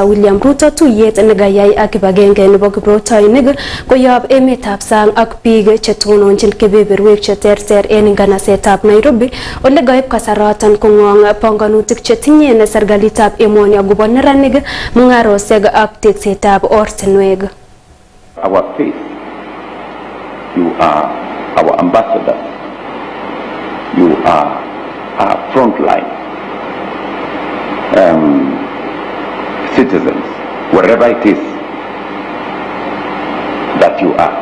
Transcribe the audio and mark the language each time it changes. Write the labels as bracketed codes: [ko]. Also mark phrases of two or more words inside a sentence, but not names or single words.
[sgc] William Ruto tuyet nekayai ak kibagenge nebo kiprutoinik koyob emetab sang ak biik chetononjin kebeberwek cheterter en nganasetab Nairobi ole gaib kasaraton kongong panganutik chetinye serikalitab emoni agobo neranik, mungarosiek ak teksetab ortinwek. [en] Our faith. You are our ambassador. You are our frontline citizens, wherever it is that you are.